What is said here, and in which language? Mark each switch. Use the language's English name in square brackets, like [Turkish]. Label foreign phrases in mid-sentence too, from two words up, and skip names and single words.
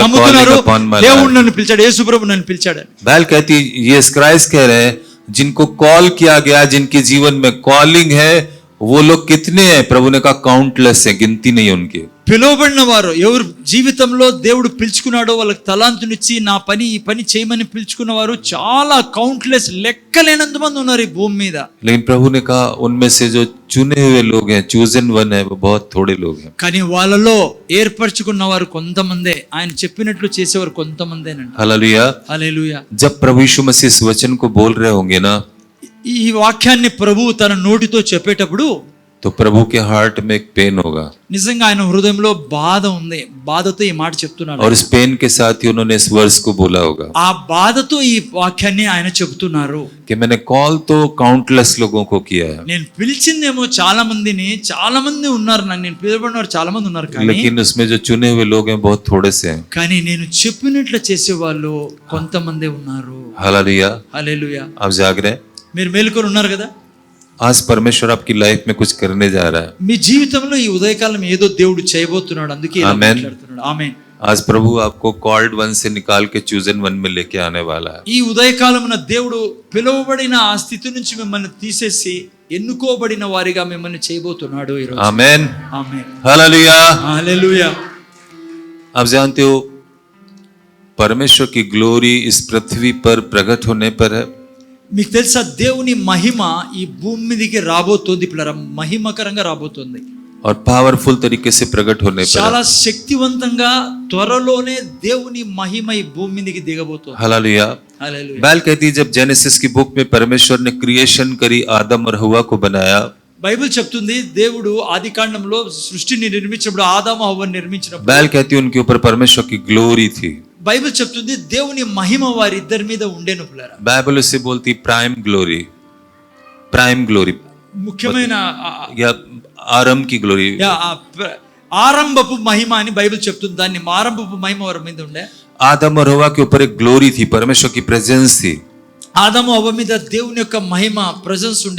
[Telugu] నమ్ముతున్నారు [English] calling upon my [Telugu] దేవుడు [English] life? [Telugu] నన్ను పిలిచాడు, యేసు ప్రభు నన్ను పిలిచాడని? [Hindi] बैल कहती, ये क्राइस्ट कह रहे हैं जिनको कॉल किया गया, जिनके जीवन में कॉलिंग है, वो लोग कितने हैं? प्रभु ने कहा काउंटलेस है, गिनती नहीं है उनकी. [Telugu] పిలువబడిన వారు ఎవరు జీవితంలో దేవుడు పిలుచుకున్నాడో వాళ్ళకి తలాంతునిచ్చి నా పని ఈ పని చేయమని పిలుచుకున్న వారు చాలా కౌంట్లెస్, లెక్కలేనంత మంది ఉన్నారు ఈ భూమి మీద. [Hindi] लेकिन प्रभु ने कहा उनमें से जो चुने हुए लोग हैं, [English] chosen one [Hindi] है, वो बहुत थोड़े लोग हैं. [Telugu] కానీ వాళ్ళలో ఏర్పరచుకున్న వారు కొంతమందే, ఆయన చెప్పినట్లు చేసేవారు కొంతమందేనండి. [Hindi] हालेलुया. [Telugu] హల్లెలూయా. [Hindi] जब प्रभु यीशु मसीह इस वचन को बोल रहे होंगे ना, [Telugu] ఈ వాక్యాన్ని ప్రభువు తన నోటితో చెప్పేటప్పుడు [Hindi] तो प्रभु के हार्ट में एक पेन होगा, [Telugu] నిజంగా ఆయన హృదయంలో బాధ ఉంది. బాధతో ఈ మాట చెప్తున్నాడు. [Hindi] और इस पेन के साथ ही उन्होंने इस वर्स को बोला होगा [Telugu] ఆ బాధతో ఈ వాక్యాన్ని ఆయన చెబుతున్నారు. [Hindi] कि मैंने कॉल तो काउंटलेस लोगों को किया है, [Telugu] నేను పిలిచిందేమో చాలా మందిని, చాలా మంది ఉన్నారు, నేను పిలువబడిన వారు చాలా మంది ఉన్నారు, కానీ [Hindi] लेकिन उसमें जो चुने हुए लोग हैं बहुत थोड़े से हैं. [Telugu] కానీ నేను చెప్పినట్లు చేసే వాళ్ళు కొంతమందే ఉన్నారు. [Hindi] हालेलुया. [Telugu] హల్లెలూయా. [Hindi] आप जाग रहे हैं? [Telugu] మీరు మేలుకొని ఉన్నారు కదా? [Hindi] आज परमेश्वर आपकी लाइफ में कुछ करने जा रहा है. [Telugu] మీ జీవితంలో ఈ ఉదయకాలం ఏదో దేవుడు చేయబోతున్నాడు, అందుకే ఇలా ఆమేన్. మాట్లాడుతున్నాడు. ఆమేన్. [Hindi] आज प्रभु आपको [English] called one [Hindi] से निकाल के [English] chosen one [Hindi] में लेके आने वाला है. [Telugu] ఈ ఉదయకాలమున దేవుడు పిలువబడిన ఆ స్థితి నుంచి మిమ్మల్ని తీసేసి ఎన్నుకోబడిన వారిగా మిమ్మల్ని చేయబోతున్నాడు ఈ రోజు. [Hindi] आमेन. [Telugu] ఆమేన్. [Hindi] हालेलुया. [Telugu] హల్లెలూయా. [Hindi] आप जानते हो परमेश्वर की ग्लोरी इस पृथ्वी पर प्रकट होने पर है. [Telugu] మీకు తెలుసా దేవుని మహిమ ఈ భూమి మీదకి రాబోతోంది, పిల్లరా, మహిమకరంగా రాబోతోంది. [Hindi] और पावरफुल तरीके से प्रकट होने पर [Telugu] చాలా శక్తివంతంగా త్వరలోనే దేవుని మహిమ ఈ భూమి మీదకి దిగబోతోంది. [Hindi] हालेलुया. [Telugu] హల్లెలూయా. [Hindi] बैल कहती है जब जेनेसिस की बुक में परमेश्वर ने क्रिएशन करी, आदम और हवा को बनाया, [Telugu] బైబిల్ చెప్తుంది దేవుడు ఆదికాండంలో సృష్టిని నిర్మించినప్పుడు, ఆదాము హవ్వను నిర్మించినప్పుడు, [Hindi] बैल कहती है उनके ऊपर परमेश्वर की ग्लोरी थी. [Telugu] బైబిల్ చెప్తుంది దేవుని మహిమ వారిద్దరి మీద ఉండేను పిల్లరా. [Hindi] बाइबल उससे बोलती [English] prime glory, prime glory [Telugu] ముఖ్యమైన [Hindi] या आरंभ की ग्लोरी. [Telugu] ఆరంభపు మహిమ అని బైబిల్ చెప్తుంది. దాన్ని ఆరంభపు మహిమ వారి మీద ఉండే. [Hindi] आदम और हवा के ऊपर एक ग्लोरी थी, परमेश्वर की प्रेजेंस थी. [Telugu] ఆదాము అవ్వ మీద దేవుని యొక్క మహిమ ప్రజెన్స్ ఉండే.